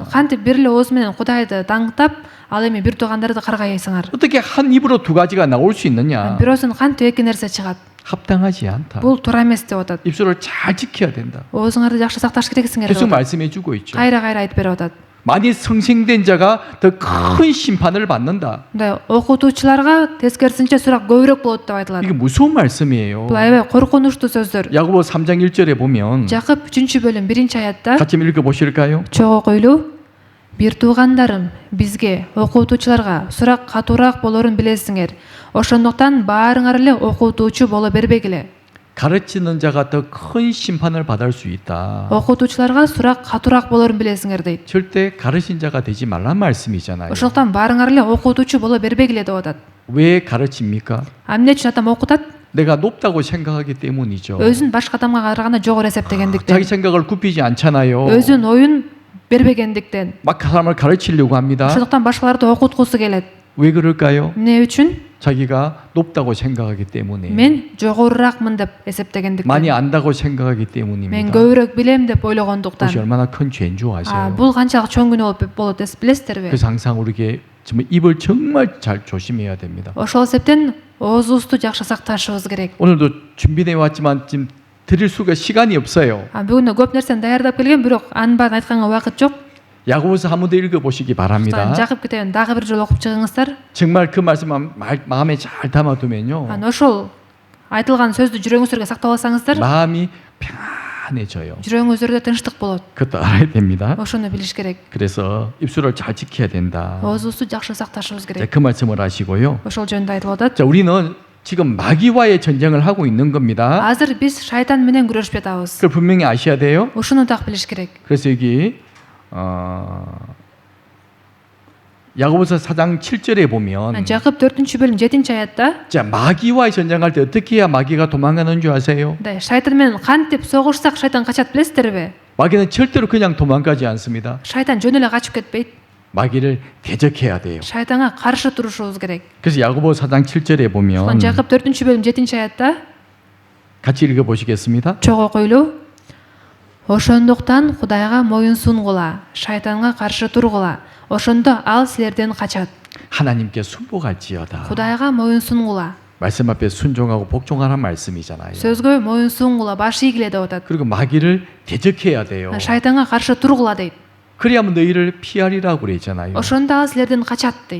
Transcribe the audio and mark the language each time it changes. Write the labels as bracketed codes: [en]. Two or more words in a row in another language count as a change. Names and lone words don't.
[ky] кантип бир эле ооз менен Кудайды даңктап, ал эми бир туугандарды каргайсыңар? [ko] 어떻게 한 입으로 두 가지가 나올 수 있느냐? [ky] бирөөсүн кантип эки нерсе чыгат? [ko] 합당하지 않다. [ky] бул туура эмес деп атат. [ko] 입술을 잘 지켜야 된다. [ky] оозуңарды жакшы сакташ керексиңер [ko] 계속 [ky] деп атат. [ko] 말씀해 주고 있죠. [ky] кайра айтып берип атат. [ko] 많이 성생된 자가 더 큰 심판을 받는다. [ky] мындай окутуучуларга тескерисинче сурак көбүрөөк болот деп айтылат. [ko] 이게 무서운 말씀이에요. [ky] бул аябай коркунучтуу сөздөр. [ko] 야고보 3장 1절에 보면 [ky] Жакып 3-бөлүм 1-аятта [ko] 같이 읽어 보실까요? [ky] чогуу окуйлуу. Бир туугандарым, бизге окутуучуларга сурак катуураак болорун билесиңер. Ошондуктан баарыңар эле окутуучу боло бербегиле. [ko] 가르치는 자가 더 큰 심판을 받을 수 있다. [ky] окутуучуларга сурак катуураак болорун билесиңер дейт. [ko] 절대 가르친 자가 되지 말란 말씀이잖아요. [ky] ошондуктан баарыңар эле окутуучу боло бербегиле деп атат. [ko] 왜 가르칩니까? [ky] эмне үчүн адам окутат? [ko] 내가 높다고 생각하기 때문이죠. [ky] өзүн башка адамга караганда жогору эсептегендиктен. [ko] 자기 생각을 굽히지 않잖아요. [ky] өзүнүн оюн бербегендиктен. [ko] 막 사람을 가르치려고 합니다. [ky] ошондуктан башкаларды окуткусу келет. [ko] 왜 그럴까요? [ky] эмне үчүн? [ko] 자기가 높다고 생각하기 때문에 [ky] мен жогоруракмын деп эсептегендиктен, [ko] 많이 안다고 생각하기 [ky] мен [ko] 때문입니다. [ky] көбүрөөк билем деп [ko] 그것이 [ky] ойлогондуктан. [ko] 얼마나 큰 죄인 줄 아세요? [ky] бул канчалык чоң күнөө болот билесиздерби? [ko] 그래서 항상 우리에게 정말 입을 정말 잘 조심해야 됩니다. [ky] ошол себептен оозубузду жакшы сакташыбыз керек. [ko] 오늘도 준비해 왔지만 지금 드릴 수가 시간이 없어요. [ky] бүгүн көп нерсени даярдап келгем, бирок анын баарын айтканга убакыт жок. [ko] 야고보서 한 번 더 읽어보시기 바랍니다. [ky] Жакып китебин дагы бир жолу окуп чыгыңыздар. [ko] 정말 그 말씀 마음에 잘 담아두면요. [ky] ошол айтылган сөздү жүрөгүңүздөргө сактап алсаңыздар, [ko] 마음이 평안해져요. [ky] жүрөгүңүздөрдө тынчтык болот. [ko] 그것도 알아야 됩니다. [ky] ошону билиш керек. [ko] 그래서 입술을 잘 지켜야 된다. [ky] оозубузду жакшы сакташыбыз [ko] 자, [ky] керек. [ko] 그 말씀을 하시고요. [ky] ошол жөнүндө айтып атат. [ko] 자, 우리는 지금 마귀와의 전쟁을 하고 있는 겁니다. [ky] азыр биз шайтан менен күрөшүп жатабыз. [ko] 그걸 분명히 아셔야 돼요. [ky] ушуну так билиш керек. [ko] 그래서 여기 야고보서 4장 7절에 보면 [ky] жакып 4-бөлүм 7-аятта [ko] 자, 마귀와의 전쟁할 때 어떻게 해야 마귀가 도망가는 줄 아세요? [ky] шайтан менен кантип согушсак шайтан качат билесиздерби? [ko] 마귀는 절대로 그냥 도망가지 않습니다. [ky] шайтан жөн эле качып кетпейт. [ko] 마귀를 대적해야 돼요. [ky] шайтанга каршы турушубуз керек. [ko] 그래서 야고보서 4장 7절에 보면 [ky] жакып 4-бөлүм 7-аятта [ko] 같이 읽어 보시겠습니다. [ky] чоң окуйлуу. ошондуктан Кудайга моюн сунгула, шайтанга каршы тургула. ошондо ал силерден качат. [ko] 하나님께 순복할지어다. [ky] Кудайга моюн сунгула. [ko] 말씀 앞에 순종하고 복종하라는 말씀이잖아요. [ky] сөзгө моюн сунгула, баш ийгиле деп атат. [ko] 그리고 마귀를 대적해야 돼요. [ky] шайтанга каршы тургула дейт. [ko] 그래야만 너희를 피하리라고 그랬잖아요. [ky] ошондо ал силерден качат дейт.